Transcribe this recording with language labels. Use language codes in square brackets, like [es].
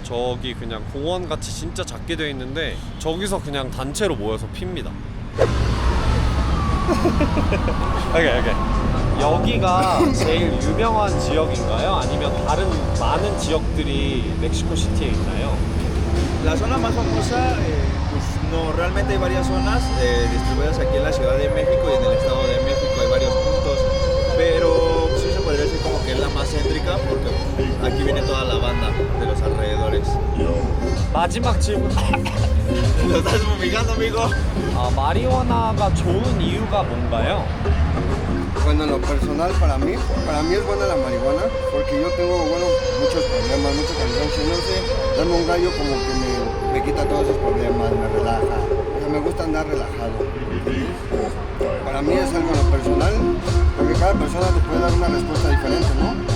[ko] 저기 그냥 공원 같이 진짜 작게 되어 있는데 저기서 그냥 단체로 모여서 핍니다. 오케이. 여기가 제일 유명한 지역인가요? 아니면 다른 많은 지역들이 멕시코 시티에 있나요? [es] La zona más famosa, pues no, realmente hay varias zonas distribuidas aquí en la Ciudad de México y en el Estado de México hay varios puntos, pero sí se podría decir como que es la más céntrica porque aquí viene toda la banda de los alrededores. [ko] 마지막 질문. [es] Lo estás fumigando, amigo. [ko] 마리화나가 좋은 이유가 뭔가요? [es] Bueno, en lo personal para mí es buena la marihuana porque yo tengo, bueno, muchos problemas, mucha cansancio, no sé, darme un gallo como que me quita todos esos problemas, me relaja, o sea, me gusta andar relajado. Para mí es algo en lo personal, porque cada persona te puede dar una respuesta diferente, ¿no?